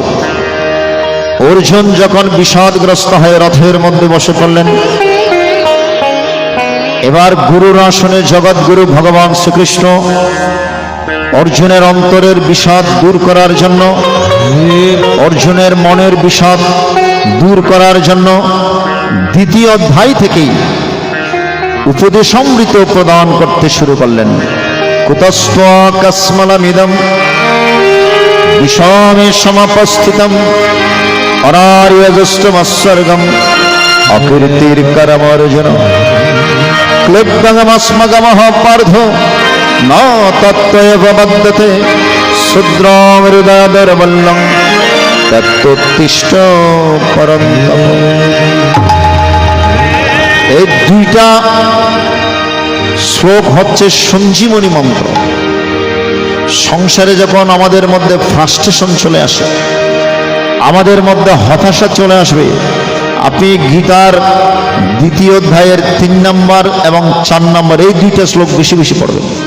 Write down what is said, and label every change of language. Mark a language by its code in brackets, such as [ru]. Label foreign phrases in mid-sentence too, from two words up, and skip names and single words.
[bn] অর্জুন যখন বিষাদগ্রস্ত হয়ে রথের মধ্যে বসে পড়লেন, এবার গুরুর আসনে জগৎগুরু ভগবান শ্রীকৃষ্ণ অর্জুনের অন্তরের বিষাদ দূর করার জন্য, অর্জুনের মনের বিষাদ দূর করার জন্য দ্বিতীয় অধ্যায় থেকেই উপদেশামৃত প্রদান করতে শুরু করলেন। [sa] কুতস্ত্বকস্মলমিদং বিষমে সমাপস্থিতম অনার্যজষ্টমস্বর্গম অকীর্তির্করমর্জুন ক্লিব্ধমস্মগমঃ পার্থ ন তত্ত্বৈব বদ্যতে শূদ্রং হৃদয়দর্বল্যং তত্ত্বোত্তিষ্ঠ পরন্তপ। [bn] এই দুইটা শ্লোক হচ্ছে সঞ্জীবনী মন্ত্র। সংসারে যখন আমাদের মধ্যে ফ্রাস্ট্রেশন চলে আসে, আমাদের মধ্যে হতাশা চলে আসবে, আপনি গীতার দ্বিতীয় অধ্যায়ের 3 নম্বর এবং 4 নম্বর এই দুইটা শ্লোক বেশি বেশি পড়বেন।